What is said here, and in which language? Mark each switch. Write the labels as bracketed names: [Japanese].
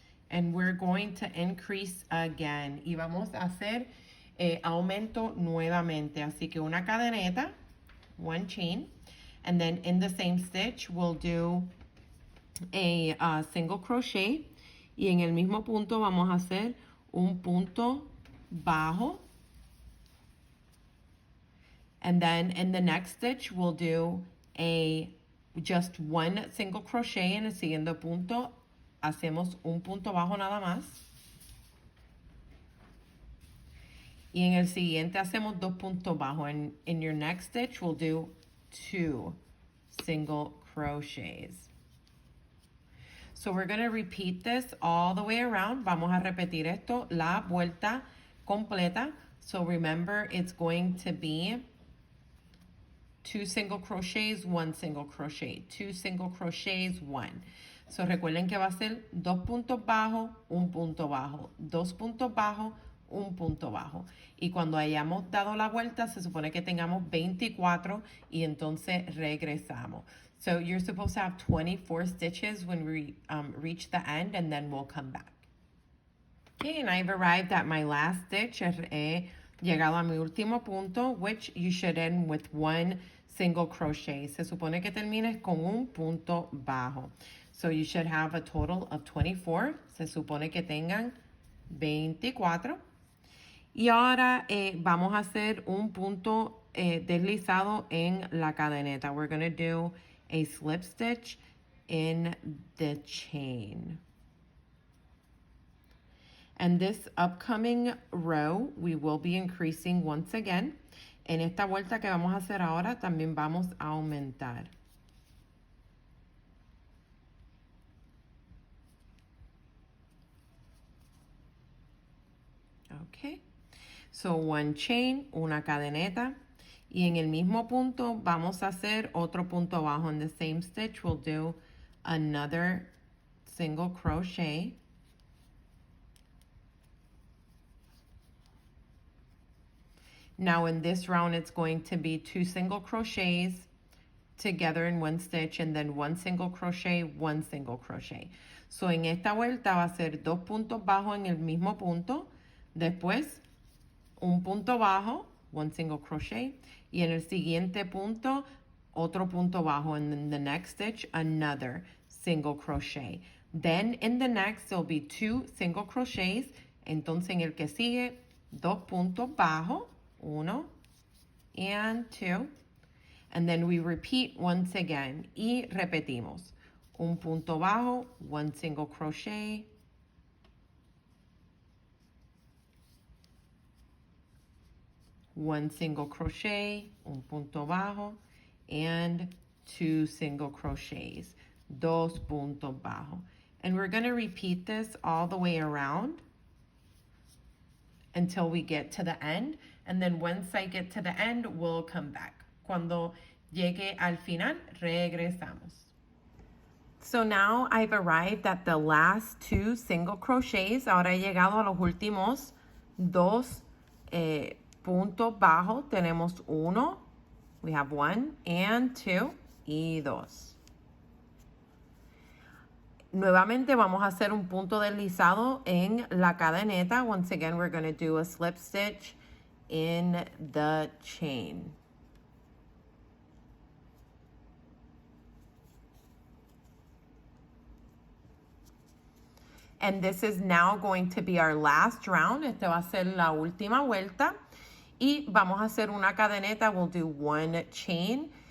[English] And we're going to increase again. [Spanish] Y vamos a hacer aumento nuevamente. Así que una cadeneta, [English] one chain. And then in the same stitch, we'll do a single crochet. [Spanish] Y en el mismo punto vamos a hacer un punto bajo. [English] And then in the next stitch, we'll do just one single crochet. [Spanish] En el siguiente punto, hacemos un punto bajo nada más. Y en el siguiente hacemos dos puntos bajos. [English] And in your next stitch, we'll do 2 single crochets. So we're going to repeat this all the way around. [Spanish] Vamos a repetir esto la vuelta completa. [English] So remember, it's going to be 2 single crochets, 1 single crochet, 2 single crochets, 1. [Spanish] So recuerden que va a ser 2 puntos bajos, 1 punto bajo, 2 puntos bajos, 1 punto bajo. Y cuando hayamos dado la vuelta, se supone que tengamos 24 y entonces regresamos. [English] So you're supposed to have 24 stitches when we reach the end, and then we'll come back. Okay, and I've arrived at my last stitch. [Spanish] He llegado a mi último punto, [English] which you should end with 1 single crochet. [Spanish] Se supone que termines con un punto bajo. [English] So you should have a total of 24. [Spanish] Se supone que tengan 24. Y ahora vamos a hacer un punto deslizado en la cadeneta. [English] We're going to do a slip stitch in the chain. And this upcoming row, we will be increasing once again. [Spanish] En esta vuelta que vamos a hacer ahora, también vamos a aumentar. [English] Okay. So one chain, [Spanish] una cadeneta, y en el mismo punto vamos a hacer otro punto bajo. [English] In the same stitch, we'll do another single crochet. Now in this round, it's going to be 2 single crochets together in 1 stitch, and then 1 single crochet, 1 single crochet. [Spanish] So en esta vuelta va a ser 2 puntos bajos en el mismo punto, después un punto bajo, [English] 1 single crochet, [Spanish] y en el siguiente punto, otro punto bajo, [English] and in the next stitch, another single crochet. Then in the next, there'll be 2 single crochets, [Spanish] entonces en el que sigue, 2 puntos bajos, [English] 1 and 2, and then we repeat once again, [Spanish] y repetimos, un punto bajo, [English] 1 single crochet, one single crochet, [Spanish] un punto bajo, [English] and 2 single crochets, [Spanish] dos puntos bajos. [English] And we're going to repeat this all the way around until we get to the end. And then once I get to the end, we'll come back. [Spanish] Cuando llegue al final, regresamos. [English] So now I've arrived at the last 2 single crochets. [Spanish] Ahora he llegado a los últimos 2 puntos bajos. Tenemos 1, [English] we have 1 and 2 y 2. [Spanish] Nuevamente vamos a hacer un punto deslizado en la cadeneta. [English] Once again, we're going to do a slip stitch in the chain. And this is now going to be our last round. [Spanish] Este va a ser la última vuelta. Y vamos a hacer una cadeneta. [English] We'll do 1 chain.